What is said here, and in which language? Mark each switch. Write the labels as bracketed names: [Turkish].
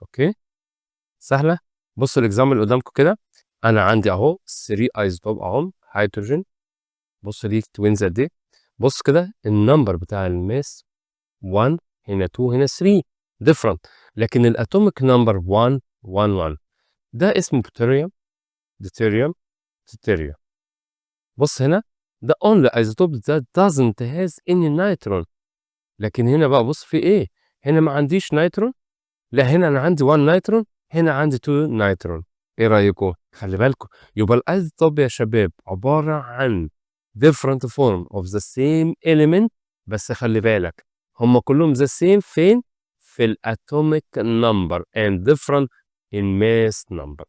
[Arabic] اوكي سهله. بص الاكزامبل اللي قدامكم كده، انا عندي اهو 3 ايزوتوب اهو هيدروجين. بص دي توينز قد ايه. بص كده النمبر بتاع الماس 1 هنا 2 هنا 3 ديفرنت، لكن الاتوميك نمبر 1 1 1. ده اسمه بوتيريوم ديتيريوم تيتيريوم. بص هنا ده [English] only isotope that doesn't has any nitron. [Arabic] لكن هنا بقى بص في ايه، هنا ما عنديش نيترون، لا هنا انا عندي 1 نيترون هنا عندي 2 نيترون. ايه رايكم؟ خلي بالكم يبقى الايزوتوب يا شباب عباره عن [English] different form of the same element، [Arabic] بس خلي بالك هم كلهم the same فين؟ في الاتوميك نمبر [English] and different in mass number.